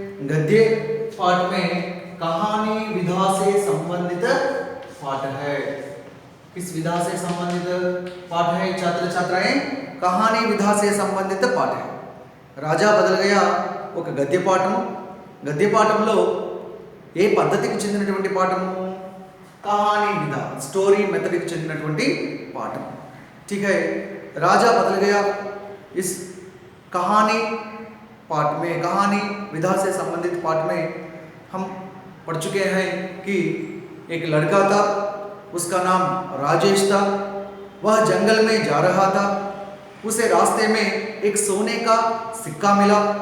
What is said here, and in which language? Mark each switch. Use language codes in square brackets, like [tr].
[hi] गद्य पाठ में कहानी विधा से संबंधित पाठ है। किस विधा से संबंधित पाठ है छात्र छात्राएं? कहानी विधा से संबंधित पाठ है। राजा बदल गया [te] ఒక గద్య పాఠం। గద్య పాఠంలో ఏ పద్ధతికి చెందినటువంటి పాఠము? కహానీ విధ, స్టోరీ మెథడ్కి చెందినటువంటి పాఠం। [hi] ठीक है, राजा बदल गया इस कहानी पाठ में, कहानी विधा से संबंधित पाठ में हम पढ़ चुके हैं कि एक लड़का था, उसका नाम राजेश था। वह जंगल में जा रहा था। उसे रास्ते में एक सोने का सिक्का मिला।